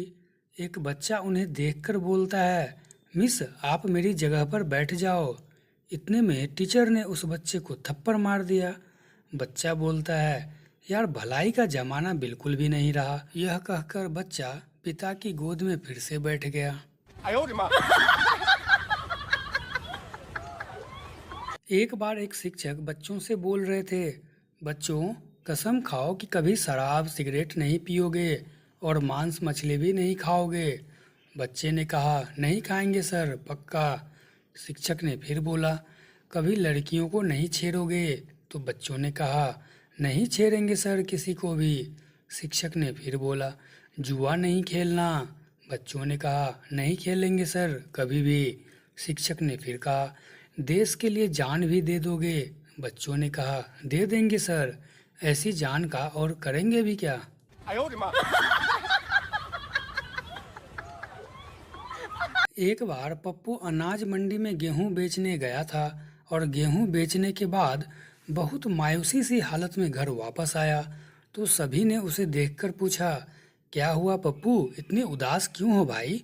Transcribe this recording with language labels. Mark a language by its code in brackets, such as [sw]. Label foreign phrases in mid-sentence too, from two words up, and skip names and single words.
[hi] एक बच्चा उन्हें देखकर बोलता है, मिस, आप मेरी जगह पर बैठ जाओ। इतने में टीचर ने उस बच्चे को थप्पड़ मार दिया। बच्चा बोलता है, यार, भलाई का जमाना बिल्कुल भी नहीं रहा। यह कहकर बच्चा पिता की गोद में फिर से बैठ गया। [zh] 哎呦我的妈！ [hi] एक बार एक शिक्षक बच्चों से बोल रहे थे, बच्चों, कसम खाओ कि कभी शराब सिगरेट नहीं पियोगे और मांस मछली भी नहीं खाओगे। बच्चे ने कहा, नहीं खाएंगे सर, पक्का। शिक्षक ने फिर बोला, कभी लड़कियों को नहीं छेड़ोगे? तो बच्चों ने कहा, नहीं छेड़ेंगे सर किसी को भी। शिक्षक ने फिर बोला, जुआ नहीं खेलना? बच्चों ने कहा, नहीं खेलेंगे सर, कभी भी। शिक्षक ने फिर कहा, देश के लिए जान भी दे दोगे? बच्चों ने कहा, दे देंगे सर, ऐसी जान का और करेंगे भी क्या। [zh] 哎呦我的妈！ [hi] एक बार पप्पू अनाज मंडी में गेहूं बेचने गया था और गेहूं बेचने के बाद बहुत मायूसी सी हालत में घर वापस आया। तो सभी ने उसे देखकर पूछा, क्या हुआ पप्पू, इतने उदास क्यों हो भाई?